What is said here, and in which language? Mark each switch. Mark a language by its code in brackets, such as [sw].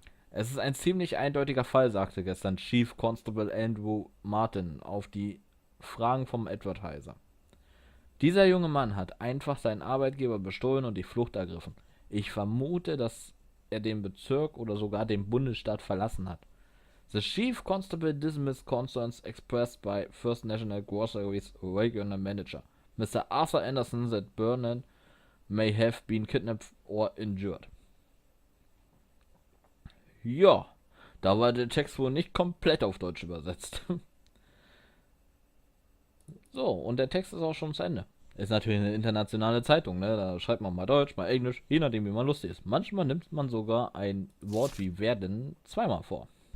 [de] Es ist ein ziemlich eindeutiger Fall, sagte gestern Chief Constable Andrew Martin auf die Fragen vom Advertiser. Dieser junge Mann hat einfach seinen Arbeitgeber bestohlen und die Flucht ergriffen. Ich vermute, dass er den Bezirk oder sogar den Bundesstaat verlassen hat. [en] The Chief Constable dismissed concerns expressed by First National Groceries Regional Manager, Mr. Arthur Anderson, that Burnham may have been kidnapped or injured. [de] Ja, da war der Text wohl nicht komplett auf Deutsch übersetzt. So, und der Text ist auch schon zu Ende. Ist natürlich eine internationale Zeitung, ne? Da schreibt man mal Deutsch, mal Englisch, je nachdem, wie man lustig ist. Manchmal nimmt man sogar ein Wort wie werden zweimal vor.